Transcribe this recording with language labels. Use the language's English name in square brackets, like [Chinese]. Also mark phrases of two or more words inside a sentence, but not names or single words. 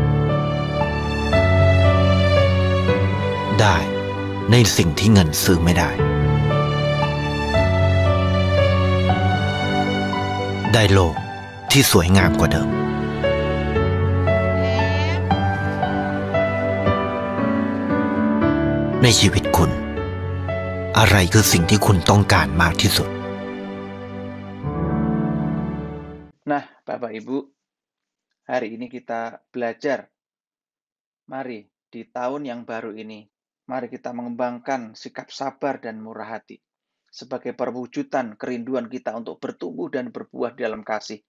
[Thai] ได้ในสิ่งที่เงินซื้อไม่ได้ได้โลกที่สวยงามกว่าเดิมในชีวิตคุณอะไรคือสิ่งที่คุณต้องการมากที่สุด [Indonesian] Nah, Bapak Ibu, hari ini kita belajar. Mari di tahun yang baru ini, mari kita mengembangkan sikap sabar dan murah hati sebagai perwujudan kerinduan kita untuk bertumbuh dan berbuah dalam kasih.